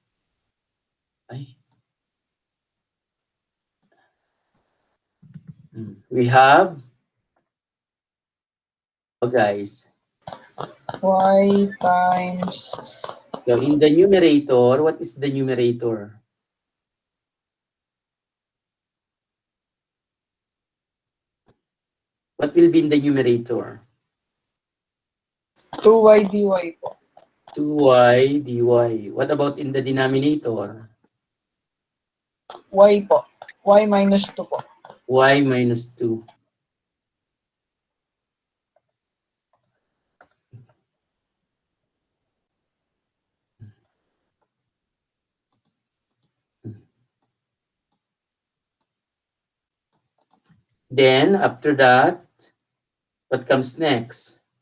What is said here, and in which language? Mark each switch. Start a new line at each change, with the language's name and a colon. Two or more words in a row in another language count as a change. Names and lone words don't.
English: We have, guys. Y times, So in the numerator, what is the numerator? What will be in the numerator? 2y dy po. 2y dy. What about in the denominator? Y po. Y minus 2 po. Y minus 2. Then, after that, what comes next?